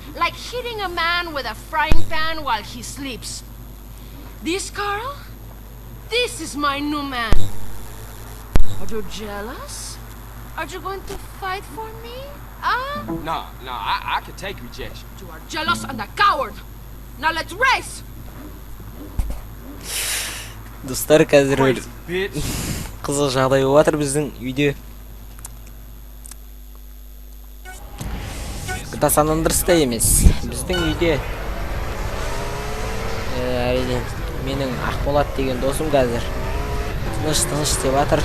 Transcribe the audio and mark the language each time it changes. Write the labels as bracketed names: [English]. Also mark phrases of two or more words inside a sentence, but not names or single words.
[English] Like hitting a man with a frying pan while he sleeps. This, Carl? This is my new man. Are you jealous? Are you going to fight for me? Nah, I can take rejection. You are jealous and a coward. Now let's race! [Kazakh] Достар, қазір бір Bitch. қызық жағдай болып жатыр біздің үйде. GTA San Andreas'та емес, біздің үйде. Әрине, менің Ақболат деген досым қазір тыныш деп жатыр.